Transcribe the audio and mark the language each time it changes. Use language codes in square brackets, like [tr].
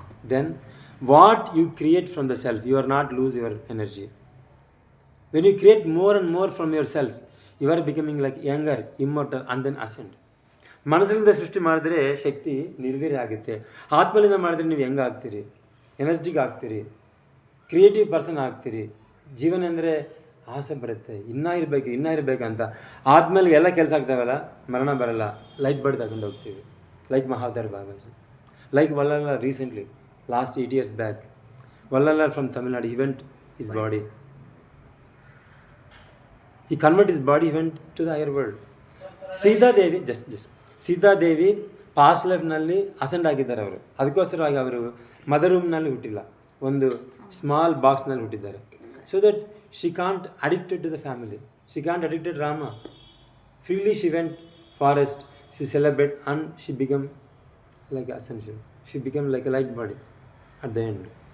[en] Then what you create from the self, you are not lose your energy. When you create more and more from yourself, you are becoming like younger, immortal, and then ascend. [kn] ಮನಸ್ಸಿನಿಂದ ಸೃಷ್ಟಿ ಮಾಡಿದ್ರೆ ಶಕ್ತಿ ನಿರ್ವೀರ್ಯ ಆಗುತ್ತೆ. ಆತ್ಮಲಿಂದ ಮಾಡಿದ್ರೆ ನೀವು ಹೆಂಗೆ ಆಗ್ತೀರಿ? ಎನರ್ಜಿಗೆ ಆಗ್ತೀರಿ, creative person ಆಗ್ತೀರಿ. ಜೀವನ ಅಂದರೆ ಆಸೆ ಬರುತ್ತೆ, ಇನ್ನೂ ಇರಬೇಕು ಅಂತ. ಆದಮೇಲೆ ಎಲ್ಲ ಕೆಲಸ ಆಗ್ತಾವಲ್ಲ, ಮರಣ ಬರಲ್ಲ, ಲೈಟ್ ಬರ್ಡ್ ತಗೊಂಡು ಹೋಗ್ತೀವಿ. [en] Like Mahavatar Babaji, like Vallalar recently, last 8 years back, Vallalar from Tamil Nadu, he went his body. He convert his body, he went to the higher world. [kn] Sitadevi Sitadevi past ಲೈಫ್ನಲ್ಲಿ ascend ಆಗಿದ್ದಾರೆ ಅವರು. ಅದಕ್ಕೋಸ್ಕರವಾಗಿ ಅವರು ಮದರ್ ರೂಮ್ನಲ್ಲಿ ಹುಟ್ಟಿಲ್ಲ, ಒಂದು ಸ್ಮಾಲ್ ಬಾಕ್ಸ್ನಲ್ಲಿ ಹುಟ್ಟಿದ್ದಾರೆ. [en] So that she can't addicted to the family, she can't addicted Rama. Freely she went forest, she celebrate and she become like essential, she become like a light body at the end.